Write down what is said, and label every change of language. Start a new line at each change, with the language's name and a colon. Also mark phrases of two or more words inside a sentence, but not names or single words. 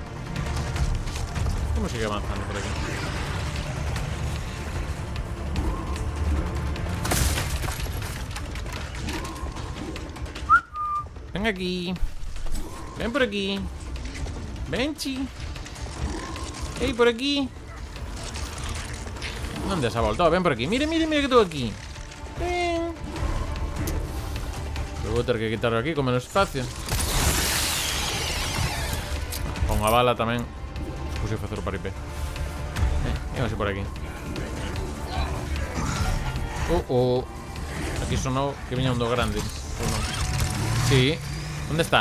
Spanish: Como sigue avanzando por aquí? Ven aquí. Ven por aquí. Ven, chi. Ey, por aquí. ¿Dónde se ha voltado? Ven por aquí. Mire, mire, mire que tengo aquí. Ven. Voy a tener que quitarlo aquí con menos espacio.
Galician: Con a bala tamén. Puse facer o paripé. Vamos por aquí. Aquí sonou que viña un do grande.
Spanish: Sí. ¿Dónde está?